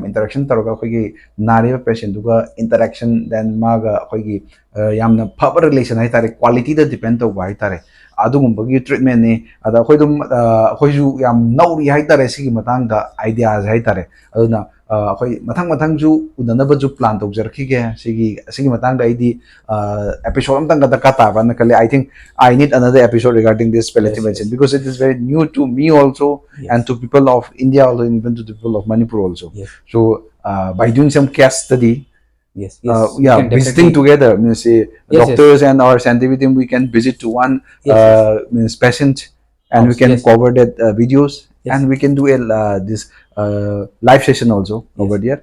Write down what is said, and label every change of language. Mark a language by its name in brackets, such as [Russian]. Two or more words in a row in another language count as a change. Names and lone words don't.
[Manipuri] ꯏꯟꯇꯔꯦꯛꯁꯟ ꯇꯧꯔꯒ ꯑꯩꯈꯣꯏꯒꯤ ꯅꯥꯔꯤꯕ ꯄꯦꯁꯦꯟꯗꯨꯒ [English] interaction then [Manipuri] ꯃꯥꯒ ꯑꯩꯈꯣꯏꯒꯤ ꯌꯥꯝꯅ ꯐꯕ ꯔꯤꯂꯦꯁꯟ ꯍꯥꯏꯇꯥꯔꯦ क्वालिटीꯗ ꯗꯤꯄꯦꯟ ꯇꯧꯕ ꯍꯥꯏꯇꯥꯔꯦ ꯑꯗꯨꯒꯨꯝꯕꯒꯤ ꯇ꯭ꯔꯤꯠꯃꯦꯟꯅꯤ ꯑꯗ ꯑꯩꯈꯣꯏ ꯑꯗꯨꯝ ꯑꯩꯈꯣꯏꯁꯨ ꯌꯥꯝ ꯅꯧꯔꯤ ꯍꯥꯏꯇꯥꯔꯦ ꯁꯤꯒꯤ ꯃꯇꯥꯡꯗ ꯑꯥꯏꯗꯤꯌꯥꯁꯦ ꯍꯥꯏꯇꯥꯔꯦ ꯑꯗꯨꯅ ꯑꯩꯈꯣꯏ ꯃꯊꯪꯁꯨ ꯎꯅꯅꯕꯁꯨ ꯄ꯭ꯂꯥꯟ ꯇꯧꯖꯔꯛꯈꯤꯒꯦ ꯁꯤꯒꯤ ꯃꯇꯥꯡꯗ ꯑꯩꯗꯤ episode amtang daka taba na kali [English] I think I need another episode regarding this palliative medicine because it is very new to me also and to people of India also and even to the people of Manipur also. So by doing some case study, visiting together means doctors and our scientific team we can visit to one means patient and we can cover that videos and we can do this live session also over there.